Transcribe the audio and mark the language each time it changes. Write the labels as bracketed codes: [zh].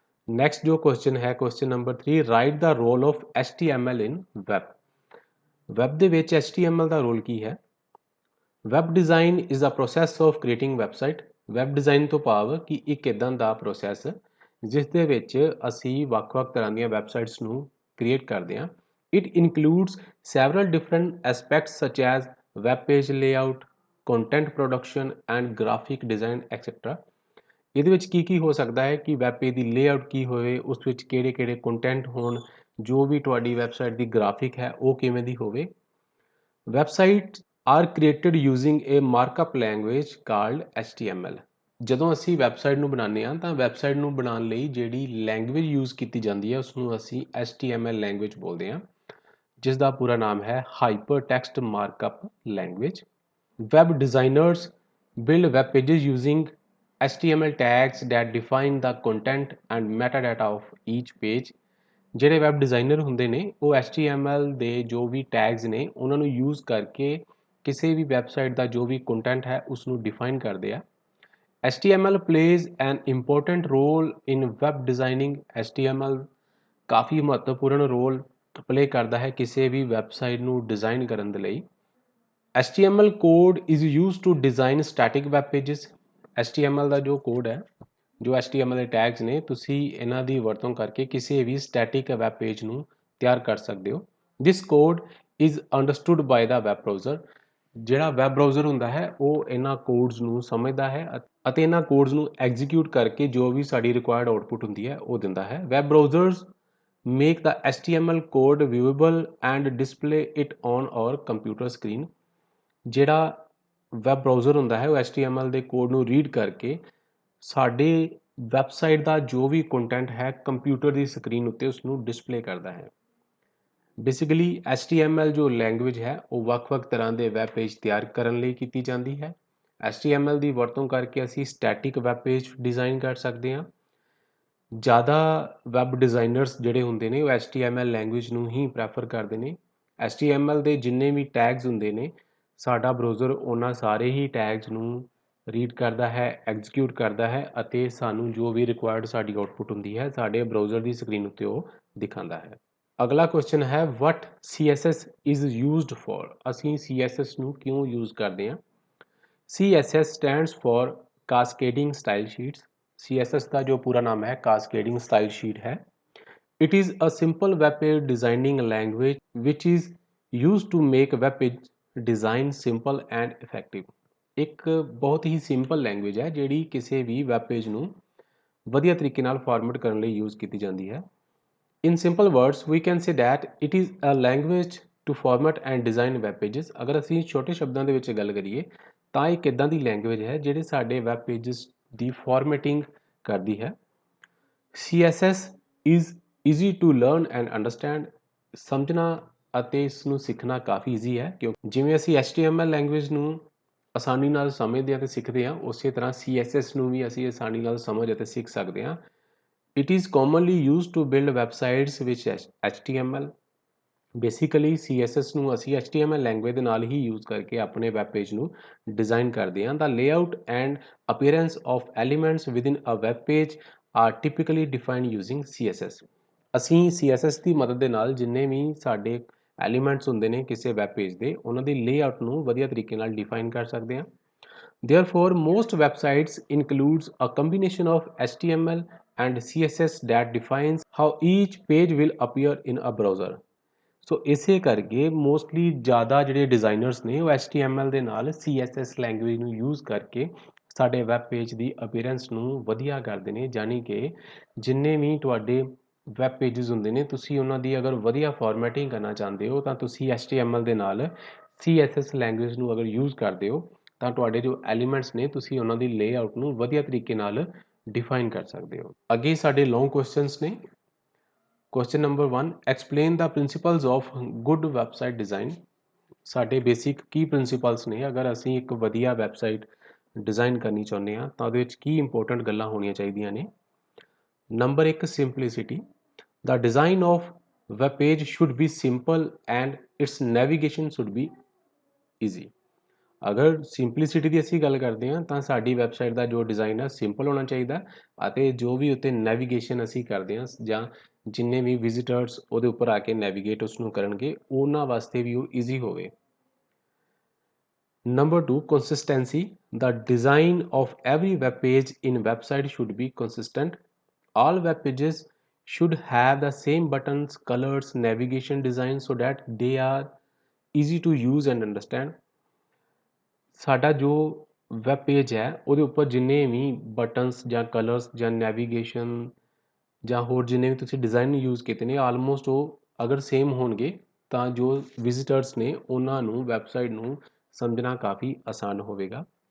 [en] next [pa] ਜੋ question ਹੈ [en] Question number 3, write the role of HTML in web. [pa] Web ਦੇ ਵਿੱਚ HTML ਦਾ role ਕੀ ਹੈ। [en] Web design is a process of creating website. [pa] Web design ਤੋਂ ਭਾਵ ਕਿ ਇੱਕ ਇੱਦਾਂ ਦਾ ਪ੍ਰੋਸੈਸ ਜਿਸ ਦੇ ਵਿੱਚ ਅਸੀਂ ਵੱਖ-ਵੱਖ ਤਰ੍ਹਾਂ ਦੀਆਂ ਵੈਬਸਾਈਟਸ ਨੂੰ ਕ੍ਰੀਏਟ ਕਰਦੇ ਹਾਂ। [en] It includes several different aspects such as web page layout, content production and graphic design etc। [pa] ਇਹਦੇ ਵਿੱਚ ਕੀ ਹੋ ਸਕਦਾ ਹੈ ਕਿ ਵੈਬ ਪੇਜ ਦੀ ਲੇਆਊਟ ਕੀ ਹੋਵੇ, ਉਸ ਵਿੱਚ ਕਿਹੜੇ ਕੰਟੈਂਟ ਹੋਣ, ਜੋ ਵੀ ਤੁਹਾਡੀ ਵੈਬਸਾਈਟ ਦੀ ਗ੍ਰਾਫਿਕ ਹੈ ਉਹ ਕਿਵੇਂ ਦੀ ਹੋਵੇ। [en] Website are created using a markup language called HTML। [pa] ਜਦੋਂ ਅਸੀਂ ਵੈਬਸਾਈਟ ਨੂੰ ਬਣਾਉਂਦੇ ਹਾਂ ਤਾਂ ਵੈਬਸਾਈਟ ਨੂੰ ਬਣਾਉਣ ਲਈ ਜਿਹੜੀ ਲੈਂਗੁਏਜ ਯੂਜ਼ ਕੀਤੀ ਜਾਂਦੀ ਹੈ ਉਸ ਨੂੰ ਅਸੀਂ HTML ਲੈਂਗੁਏਜ ਬੋਲਦੇ ਹਾਂ, ਜਿਸ ਦਾ ਪੂਰਾ ਨਾਮ ਹੈ hyper text markup language. [en] Web designers build web pages using HTML tags that define the content and metadata of each page। [pa] ਜਿਹੜੇ ਵੈਬ ਡਿਜ਼ਾਈਨਰ ਹੁੰਦੇ ਨੇ ਉਹ HTML ਦੇ ਜੋ ਵੀ ਟੈਗਸ ਨੇ ਉਹਨਾਂ ਨੂੰ ਯੂਜ਼ ਕਰਕੇ ਕਿਸੇ ਵੀ ਵੈਬਸਾਈਟ ਦਾ ਜੋ ਵੀ ਕੰਟੈਂਟ ਹੈ ਉਸ ਨੂੰ ਡਿਫਾਈਨ ਕਰਦੇ ਆ। [en] HTML plays an important role in web designing। [pa] HTML ਕਾਫੀ ਮਹੱਤਵਪੂਰਨ ਰੋਲ ਪਲੇ ਕਰਦਾ ਹੈ ਕਿਸੇ ਵੀ ਵੈਬਸਾਈਟ ਨੂੰ ਡਿਜ਼ਾਈਨ ਕਰਨ ਦੇ ਲਈ। [en] HTML code is used to design static web pages। [pa] HTML ਦਾ ਜੋ ਕੋਡ ਹੈ, ਜੋ HTML ਦੇ ਟੈਗਸ ਨੇ, ਤੁਸੀਂ ਇਹਨਾਂ ਦੀ ਵਰਤੋਂ ਕਰਕੇ ਕਿਸੇ ਵੀ ਸਟੈਟਿਕ ਵੈਬ ਪੇਜ ਨੂੰ ਤਿਆਰ ਕਰ ਸਕਦੇ ਹੋ। [en] This code is understood by the web browser। [pa] ਜਿਹੜਾ ਵੈਬ ਬਰਾਊਜ਼ਰ ਹੁੰਦਾ ਹੈ ਉਹ ਇਹਨਾਂ ਕੋਡਸ ਨੂੰ ਸਮਝਦਾ ਹੈ ਅਤੇ ਇਹਨਾਂ ਕੋਡਸ ਨੂੰ ਐਗਜ਼ੀਕਿਊਟ ਕਰਕੇ ਜੋ ਵੀ ਸਾਡੀ ਰਿਕੁਆਇਰਡ ਆਉਟਪੁੱਟ ਹੁੰਦੀ ਹੈ ਉਹ ਦਿੰਦਾ ਹੈ। [en] Web browsers make the HTML code viewable and display it on our computer screen। [pa] ਜਿਹੜਾ ਵੈਬ ਬਰਾਊਜ਼ਰ ਹੁੰਦਾ ਹੈ ਉਹ HTML ਦੇ ਕੋਡ ਨੂੰ ਰੀਡ ਕਰਕੇ ਸਾਡੇ ਵੈਬਸਾਈਟ ਦਾ ਜੋ ਵੀ ਕੰਟੈਂਟ ਹੈ ਕੰਪਿਊਟਰ ਦੀ ਸਕਰੀਨ ਉੱਤੇ ਉਸ ਨੂੰ ਡਿਸਪਲੇ ਕਰਦਾ ਹੈ। ਬੇਸਿਕਲੀ HTML ਜੋ ਲੈਂਗੁਏਜ ਹੈ ਉਹ ਵੱਖ-ਵੱਖ ਤਰ੍ਹਾਂ ਦੇ ਵੈਬ ਪੇਜ ਤਿਆਰ ਕਰਨ ਲਈ ਕੀਤੀ ਜਾਂਦੀ ਹੈ। HTML ਦੀ ਵਰਤੋਂ ਕਰਕੇ ਅਸੀਂ ਸਟੈਟਿਕ ਵੈਬ ਪੇਜ ਡਿਜ਼ਾਈਨ ਕਰ ਸਕਦੇ ਹਾਂ। ਜ਼ਿਆਦਾ ਵੈਬ ਡਿਜ਼ਾਈਨਰਸ ਜਿਹੜੇ ਹੁੰਦੇ ਨੇ ਉਹ HTML ਲੈਂਗੁਏਜ ਨੂੰ ਹੀ ਪ੍ਰੈਫਰ ਕਰਦੇ ਨੇ। HTML ਦੇ ਜਿੰਨੇ ਵੀ ਟੈਗਸ ਹੁੰਦੇ ਨੇ ਸਾਡਾ ਬਰਾਊਜ਼ਰ ਉਹਨਾਂ ਸਾਰੇ ਹੀ ਟੈਗਸ ਨੂੰ ਰੀਡ ਕਰਦਾ ਹੈ, ਐਗਜ਼ੀਕਿਊਟ ਕਰਦਾ ਹੈ ਅਤੇ ਸਾਨੂੰ ਜੋ ਵੀ ਰਿਕੁਆਇਰਡ ਸਾਡੀ ਆਉਟਪੁੱਟ ਹੁੰਦੀ ਹੈ ਸਾਡੇ ਬਰਾਊਜ਼ਰ ਦੀ ਸਕਰੀਨ ਉੱਤੇ ਉਹ ਦਿਖਾਉਂਦਾ ਹੈ। ਅਗਲਾ ਕੁਐਸਚਨ ਹੈ [en] What CSS is used for. [pa] ਅਸੀਂ CSS ਨੂੰ ਕਿਉਂ ਯੂਜ਼ ਕਰਦੇ ਹਾਂ? [en] CSS stands for cascading style sheets. [pa] CSS ਦਾ ਜੋ ਪੂਰਾ ਨਾਮ ਹੈ ਕਾਸਕੇਡਿੰਗ ਸਟਾਈਲ ਸ਼ੀਟ ਹੈ। [en] It is a simple web page designing language which is used to make web page design simple and effective। [pa] ਇੱਕ ਬਹੁਤ ਹੀ ਸਿੰਪਲ ਲੈਂਗੁਏਜ ਹੈ ਜਿਹੜੀ ਕਿਸੇ ਵੀ ਵੈਬ ਪੇਜ ਨੂੰ ਵਧੀਆ ਤਰੀਕੇ ਨਾਲ ਫਾਰਮੈਟ ਕਰਨ ਲਈ ਯੂਜ਼ ਕੀਤੀ ਜਾਂਦੀ ਹੈ। [en] In simple words, we can say that it is a language to format and design web pages। [pa] ਅਗਰ ਅਸੀਂ ਛੋਟੇ ਸ਼ਬਦਾਂ ਦੇ ਵਿੱਚ ਗੱਲ ਕਰੀਏ ਤਾਂ ਇੱਕ ਇਦਾਂ ਦੀ ਲੈਂਗੁਏਜ ਹੈ ਜਿਹੜੇ ਸਾਡੇ ਵੈਬ ਪੇजेस ਦੀ ਫਾਰਮੈਟਿੰਗ ਕਰਦੀ ਹੈ। [en] CSS is easy to learn and understand। [pa] ਸਮਝਣਾ ਅਤੇ ਇਸ ਨੂੰ ਸਿੱਖਣਾ ਕਾਫੀ ਈਜ਼ੀ ਹੈ ਕਿਉਂਕਿ ਜਿਵੇਂ ਅਸੀਂ HTML ਲੈਂਗੁਏਜ ਨੂੰ ਆਸਾਨੀ ਨਾਲ ਸਮਝਦੇ ਹਾਂ ਤੇ ਸਿੱਖਦੇ ਹਾਂ ਉਸੇ ਤਰ੍ਹਾਂ CSS ਨੂੰ ਵੀ ਅਸੀਂ ਆਸਾਨੀ ਨਾਲ ਸਮਝ ਅਤੇ ਸਿੱਖ ਸਕਦੇ ਹਾਂ। [en] It is commonly used to build websites with HTML। [pa] Basically CSS ਨੂੰ ਅਸੀਂ HTML ਲੈਂਗੁਏਜ ਦੇ ਨਾਲ ਹੀ ਯੂਜ਼ ਕਰਕੇ ਆਪਣੇ ਵੈਬ ਪੇਜ ਨੂੰ ਡਿਜ਼ਾਈਨ ਕਰਦੇ ਹਾਂ। [en] The layout and appearance of elements within a web page are typically defined using CSS। [pa] ਅਸੀਂ CSS ਦੀ ਮਦਦ ਦੇ ਨਾਲ ਜਿੰਨੇ ਵੀ ਸਾਡੇ ਐਲੀਮੈਂਟਸ ਹੁੰਦੇ ਨੇ ਕਿਸੇ ਵੈਬ ਪੇਜ ਦੇ ਉਹਨਾਂ ਦੀ ਲੇਆਊਟ ਨੂੰ ਵਧੀਆ ਤਰੀਕੇ ਨਾਲ ਡਿਫਾਈਨ ਕਰ ਸਕਦੇ ਹਾਂ। [en] Therefore, most websites includes a combination of HTML and CSS that defines how each page will appear in a browser। [pa] ਸੋ ਇਸੇ ਕਰਕੇ ਮੋਸਟਲੀ ਜ਼ਿਆਦਾ ਜਿਹੜੇ ਡਿਜ਼ਾਈਨਰਸ ਨੇ ਉਹ HTML ਦੇ ਨਾਲ CSS ਲੈਂਗੁਏਜ ਨੂੰ ਯੂਜ਼ ਕਰਕੇ ਸਾਡੇ ਵੈਬ ਪੇਜ ਦੀ ਅਪੀਅਰੈਂਸ ਨੂੰ ਵਧੀਆ ਕਰਦੇ ਨੇ। ਯਾਨੀ ਕਿ ਜਿੰਨੇ ਵੀ ਤੁਹਾਡੇ ਵੈਬ ਪੇजेस ਹੁੰਦੇ ਨੇ ਤੁਸੀਂ ਉਹਨਾਂ ਦੀ ਅਗਰ ਵਧੀਆ ਫਾਰਮੈਟਿੰਗ ਕਰਨਾ ਚਾਹੁੰਦੇ ਹੋ ਤਾਂ ਤੁਸੀਂ HTML ਦੇ ਨਾਲ CSS ਲੈਂਗੁਏਜ ਨੂੰ ਅਗਰ ਯੂਜ਼ ਕਰਦੇ ਹੋ ਤਾਂ ਤੁਹਾਡੇ ਜੋ ਐਲੀਮੈਂਟਸ ਨੇ ਤੁਸੀਂ ਉਹਨਾਂ ਦੀ ਲੇਆਊਟ ਨੂੰ ਵਧੀਆ ਤਰੀਕੇ ਨਾਲ ਡਿਫਾਈਨ ਕਰ ਸਕਦੇ ਹੋ। ਅੱਗੇ ਸਾਡੇ ਲੌਂਗ ਕੁਐਸਚਨਸ ਨੇ। [en] Question number 1 explain the principles of good website design. [pa] ਸਾਡੇ ਬੇਸਿਕ ਕੀ ਪ੍ਰਿੰਸੀਪਲਸ ਨੇ ਅਗਰ ਅਸੀਂ ਇੱਕ ਵਧੀਆ ਵੈਬਸਾਈਟ ਡਿਜ਼ਾਈਨ ਕਰਨੀ ਚਾਹੁੰਦੇ ਹਾਂ ਤਾਂ ਉਹਦੇ ਵਿੱਚ ਕੀ ਇੰਪੋਰਟੈਂਟ ਗੱਲਾਂ ਹੋਣੀਆਂ ਚਾਹੀਦੀਆਂ ਨੇ। [en] Number 1 simplicity. The design of web page should be simple and its navigation should be easy। [pa] ਅਗਰ ਸਿੰਪਲਿਸਿਟੀ ਦੀ ਅਸੀਂ ਗੱਲ ਕਰਦੇ ਹਾਂ ਤਾਂ ਸਾਡੀ ਵੈਬਸਾਈਟ ਦਾ ਜੋ ਡਿਜ਼ਾਈਨ ਹੈ ਸਿੰਪਲ ਹੋਣਾ ਚਾਹੀਦਾ ਅਤੇ ਜੋ ਵੀ ਉੱਤੇ ਨੈਵੀਗੇਸ਼ਨ ਅਸੀਂ ਕਰਦੇ ਹਾਂ ਜਾਂ ਜਿੰਨੇ ਵੀ ਵਿਜ਼ਿਟਰਸ ਉਹਦੇ ਉੱਪਰ ਆ ਕੇ ਨੈਵੀਗੇਟ ਉਸ ਨੂੰ ਕਰਨਗੇ ਉਹਨਾਂ ਵਾਸਤੇ ਵੀ ਉਹ ਈਜ਼ੀ ਹੋਵੇ। [en] Number 2 consistency। The design of every web page in website should be consistent। All web pages should have the same buttons, colors, navigation design so that they are easy to use and understand। [pa] ਸਾਡਾ ਜੋ web page ਹੈ ਉਹਦੇ ਉੱਪਰ ਜਿੰਨੇ ਵੀ buttons ਜਾਂ colours ਜਾਂ navigation ਜਾਂ ਹੋਰ ਜਿੰਨੇ ਵੀ ਤੁਸੀਂ ਡਿਜ਼ਾਈਨ ਯੂਜ਼ ਕੀਤੇ ਨੇ ਆਲਮੋਸਟ ਉਹ ਅਗਰ ਸੇਮ ਹੋਣਗੇ ਤਾਂ ਜੋ ਵਿਜ਼ਿਟਰਸ ਨੇ ਉਹਨਾਂ ਨੂੰ ਵੈਬਸਾਈਟ ਨੂੰ ਸਮਝਣਾ ਕਾਫੀ ਆਸਾਨ ਹੋਵੇਗਾ।